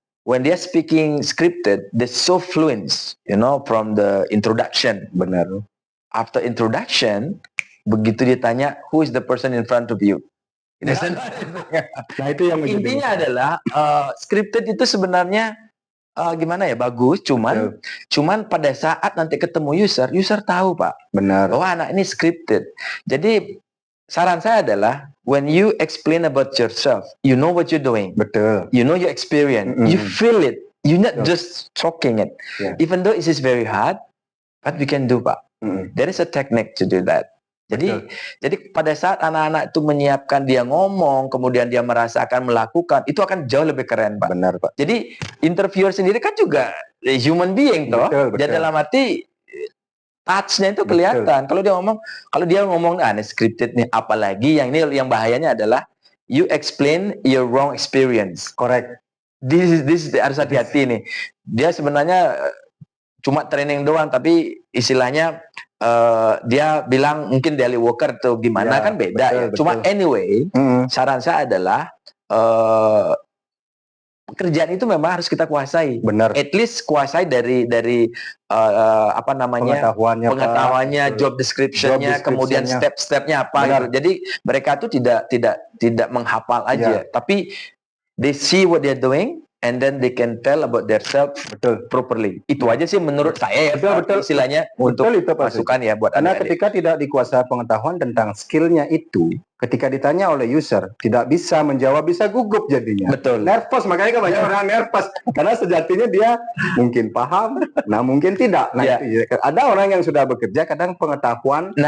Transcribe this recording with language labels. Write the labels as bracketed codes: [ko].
[en] When dia speaking scripted, they're so fluent, from the introduction. [id] Benar. [en] After introduction, [id] begitu ditanya, [en] who is the person in front of you? [id] Nah itu yang menjadi Intinya adalah scripted itu sebenarnya gimana ya, bagus, cuman pada saat nanti ketemu user tahu Pak, benar. bahwa anak ini scripted. Jadi saran saya adalah [en] when you explain about yourself, you know what you're doing, [id] Betul. [en] you know your experience, you feel it, you're not just talking it. Yeah. Even though it is very hard, but we can do Pak. There is a technique to do that. [id] Jadi pada saat anak-anak itu menyiapkan, dia ngomong, kemudian dia merasakan, melakukan, itu akan jauh lebih keren Pak. Benar Pak. Jadi interviewer sendiri kan juga [en] human being [id] toh. Jadi dalam arti touch-nya itu kelihatan. Kalau dia ngomong ini scripted nih, apalagi yang bahayanya adalah [en] you explain your wrong experience. Correct. [id] This harus hati-hati nih. Dia sebenarnya cuma training doang, tapi istilahnya dia bilang mungkin daily worker atau gimana kan beda. Betul. Cuma anyway, saran saya adalah pekerjaan itu memang harus kita kuasai. Benar. [en] At least [id] kuasai dari apa namanya, pengetahuannya, job description-nya, kemudian step-stepnya apa gitu. Jadi mereka tuh tidak menghafal aja, tapi [en] they see what they're doing and then they can tell about themselves properly. [id] Itu aja sih menurut saya ya, istilahnya untuk masukan ya buat karena adik-adik. ketika tidak dikuasai pengetahuan tentang skillnya itu, ketika ditanya oleh user tidak bisa menjawab, bisa gugup jadinya. Betul. Nervous, makanya kan banyak orang nervous karena sejatinya dia mungkin paham, nah mungkin tidak. Nah, ada orang yang sudah bekerja kadang pengetahuan